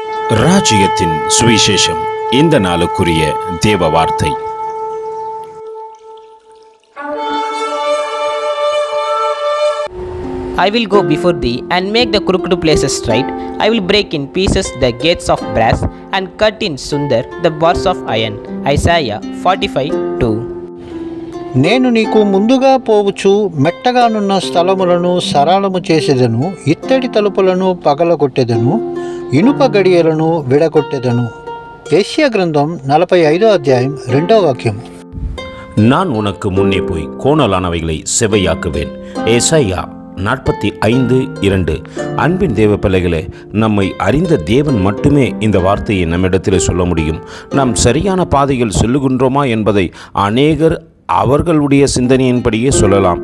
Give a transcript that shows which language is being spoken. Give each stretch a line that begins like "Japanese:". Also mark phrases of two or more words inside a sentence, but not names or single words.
Tamil: ராஜ்யத்தின் சுவிசேஷம். இந்த நாளுக்குரிய தேவ வார்த்தை.
English: I will go before thee and make the crooked places straight. I will break in pieces the gates of brass and cut in sunder the bars of iron. Isaiah 45:2.
Telugu: నేను నీకు ముందుగా పోవచ్చు, మెట్టగానున్న స్థలములను సరళము చేసేదను, ఇత్తడి తలుపులను పగలగొట్టెదను, ఇనుప గడియలను విడగొట్టెదను. యెషయా గ్రంథం 45వ అధ్యాయం 2వ వాక్యం.
Tamil: நான் உனக்கு முன்னே போய் கோணலானவைகளை செவையாக்குவேன். ஏசாயா 45:2. அன்பின் தேவ பிள்ளைகளே, நம்மை அறிந்த தேவன் மட்டுமே இந்த வார்த்தையை நம்மிடத்தில் சொல்ல முடியும். நாம் சரியான பாதையில் செல்லுகின்றோமா என்பதை அநேகர் அவர்களுடைய சிந்தனையின்படியே சொல்லலாம்.